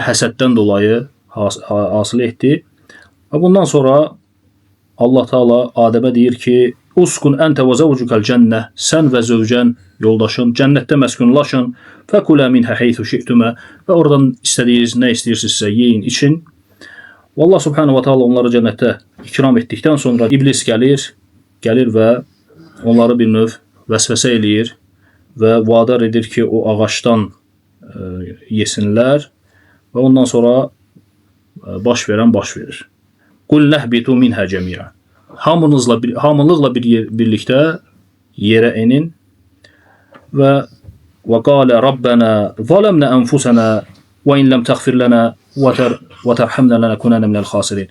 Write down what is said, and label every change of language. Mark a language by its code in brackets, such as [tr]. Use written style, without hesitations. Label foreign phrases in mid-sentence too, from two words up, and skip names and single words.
[az] Həsəddən dolayı asılı etdi. Və bundan sonra Allah Taala Adəmə deyir ki, [ar] اسكن أنت وزوجك الجنة, [az] sən və zövcən, yoldaşın cənnətdə məskunlaşın, [ar] فكلا منها حيث شئتما, [az] və oradan istədiyiniz nə istəyirsinizsə yeyin, için. Allah [ar] سبحانه وتعالى [az] onları cənnətə ikram etdikdən sonra iblis gəlir və onları bir növ vəsvəsə eləyir və vadar edir ki, o ağacdan yesinlər və ondan sonra baş verir. [ar] قلنا اهبطوا منها جميعا. [az] Hamılıqla birlikdə yerə enin və [ar] قالا ربنا ظلمنا أنفسنا وإن لم تغفر لنا وترحمنا لنكونن من الخاسرين.